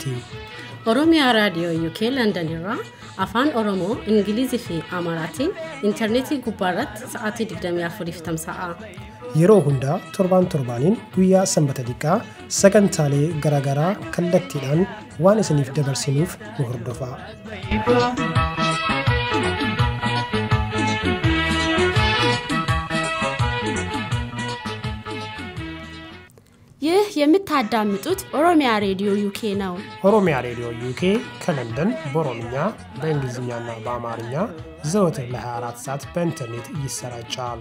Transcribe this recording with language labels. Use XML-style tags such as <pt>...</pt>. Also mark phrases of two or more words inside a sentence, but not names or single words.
<om>Oromiyaa Raadiyoo UK London irraa afaan Oromoo, Ingilizii fi Amaaraatiin intarneetii gubbaarratti sa'aatii 24 tamsa'a. Yeroo hundaa torbaniin guyyaa sanbata diqqaa sagantaalee garaagaraa kallattiidhaan waan isiniif dabarsinuuf nu hordofaa.</om> <am>ይህ የምታዳምጡት ኦሮሚያ ሬዲዮ ዩኬ ነው። ኦሮሚያ ሬዲዮ ዩኬ ከለንደን በኦሮምኛ በእንግሊዝኛና በአማርኛ ዘወትር ለ24 ሰዓት በኢንተርኔት ይሰራጫል።</am>